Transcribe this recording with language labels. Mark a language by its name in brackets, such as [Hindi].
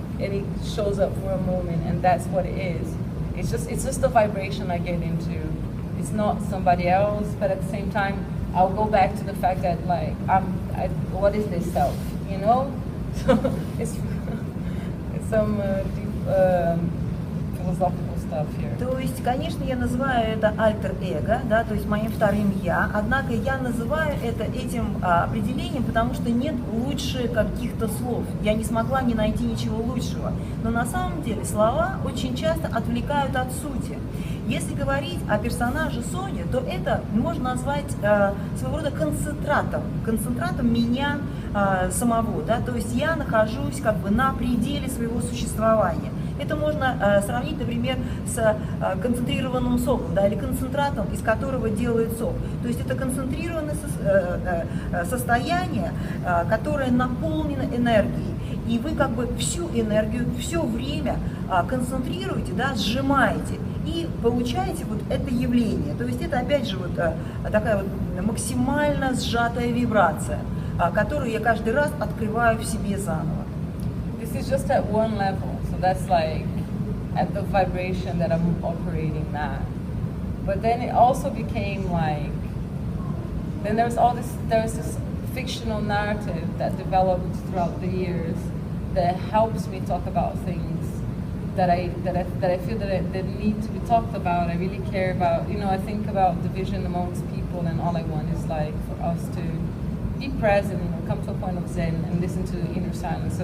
[English] and it shows up for a moment, and that's what it is. It's just the vibration I get into. It's not somebody else, but at the same time, I'll go back to the fact that like what is this self, you know? So it's some deep philosophical stuff here. [Russian] То есть, конечно, я называю это альтер-эго, да, то есть моим вторым я, однако я называю это этим определением, потому что нет лучше каких-то слов. Я не смогла не найти ничего лучшего. Но на самом деле слова очень часто отвлекают от сути. Если говорить о персонаже Сони, то это можно назвать своего рода концентратом меня самого, да, то есть я нахожусь как бы на пределе своего существования. Это можно сравнить, например, с концентрированным соком, да, или концентратом, из которого делают сок. То есть это концентрированное состояние, которое наполнено энергией. И вы как бы всю энергию, все время концентрируете, да, сжимаете. И получаете вот это явление. То есть это опять же вот такая вот максимально сжатая вибрация, которую я каждый раз открываю в себе заново. [English] This is just at one level, so that's like at the vibration that I'm operating now. But then it also became like, then there's this fictional narrative that developed throughout the years that helps me talk about things that I feel that need to be talked about. I really care about, you know, I think about division amongst people, and all I want is like for us to be present, you know, come to a point of Zen and listen to the inner silence.